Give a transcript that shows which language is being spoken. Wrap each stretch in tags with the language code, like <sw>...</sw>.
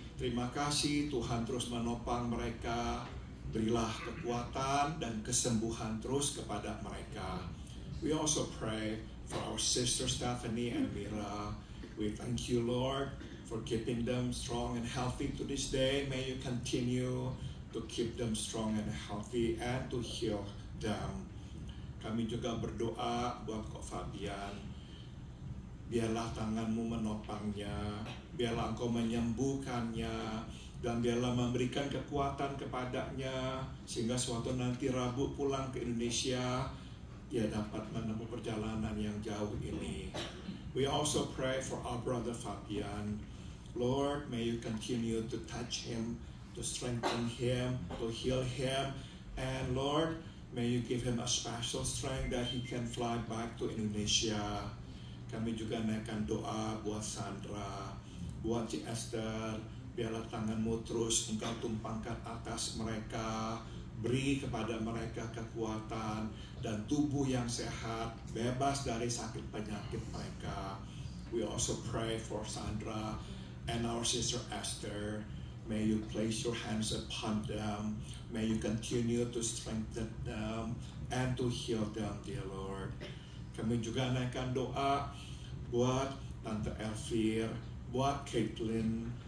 <id>Terima kasih Tuhan terus menopang mereka. Berilah kekuatan dan kesembuhan terus kepada mereka.</id> <en>We also pray for our sister Stephanie and Mira. We thank You, Lord, for keeping them strong and healthy to this day. May You continue to keep them strong and healthy and to heal them.</en> <id>Kami juga berdoa buat Kok Fabian. Biarlah tangan-Mu menopangnya, biarlah Engkau menyembuhkannya, dan biarlah memberikan kekuatan kepadanya, sehingga suatu nanti Rabu pulang ke Indonesia, dia dapat menempuh perjalanan yang jauh ini.</id> <en>We also pray for our brother Fabian. Lord, may You continue to touch him, to strengthen him, to heal him, and Lord, may You give him a special strength that he can fly back to Indonesia.</en> <id>Kami juga naikkan doa buat Sandra, buat Ci Esther. Biarlah tangan-Mu terus Engkau tumpangkan atas mereka. Beri kepada mereka kekuatan dan tubuh yang sehat, bebas dari sakit penyakit mereka.</id> <en>We also pray for Sandra and our sister Esther. May You place Your hands upon them. May You continue to strengthen them and to heal them, dear Lord.</en> <id>Kami juga naikkan doa buat Tante Elvir, buat Caitlin.</id>